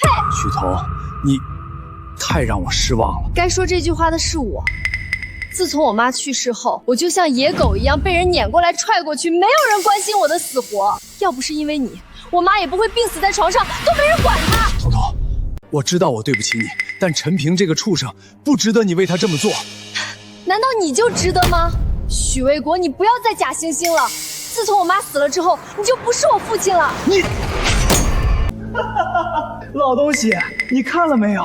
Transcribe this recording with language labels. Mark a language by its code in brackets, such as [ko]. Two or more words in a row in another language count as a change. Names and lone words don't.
[zh] 许彤，你太让我失望了。该说这句话的是我。自从我妈去世后，我就像野狗一样被人撵过来踹过去，没有人关心我的死活。要不是因为你，我媽也不会病死在床上，都沒人管她。彤彤，我知道我對不起你，但陳平這個畜生不值得你為他這麼做。難道你就值得嗎？許衛國，你不要再假惺惺了。自從我媽死了之後，你就不是我父親了。你，老東西，你看了沒有？